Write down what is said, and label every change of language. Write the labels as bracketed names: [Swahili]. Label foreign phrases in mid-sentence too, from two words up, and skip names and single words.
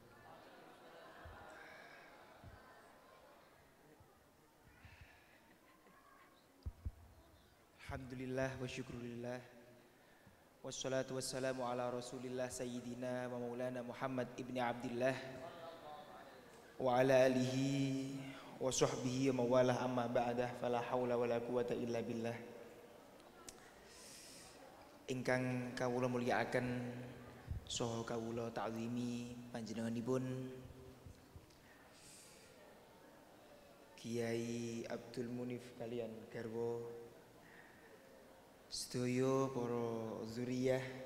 [Arabic] الحمد لله والشكر لله. والصلاة والسلام على رسول الله سيدنا ومولانا محمد بن عبد الله وعلى آله وصحبه ومن والاه أما بعد فلا حول ولا قوة إلا بالله. [Javanese] Ingkang kawula mulyakaken saha kawula ta'zimi panjenenganipun Kiai Abdul Munif kalian garwa sedaya para zuriyah.